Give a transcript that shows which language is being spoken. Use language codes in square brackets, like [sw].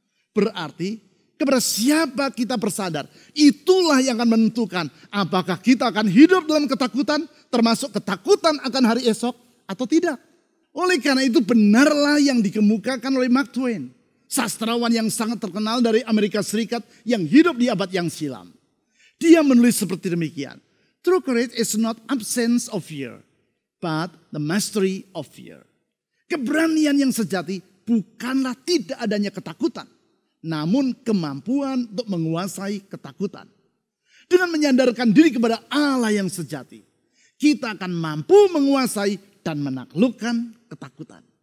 [id] Berarti kepada siapa kita bersandar, itulah yang akan menentukan apakah kita akan hidup dalam ketakutan, termasuk ketakutan akan hari esok atau tidak. Oleh karena itu benarlah yang dikemukakan oleh Mark Twain, sastrawan yang sangat terkenal dari Amerika Serikat yang hidup di abad yang silam. Dia menulis seperti demikian. [en] True courage is not absence of fear, but the mastery of fear. [id] Keberanian yang sejati bukanlah tidak adanya ketakutan, namun kemampuan untuk menguasai ketakutan. Dengan menyandarkan diri kepada Allah yang sejati, kita akan mampu menguasai dan menaklukkan ketakutan.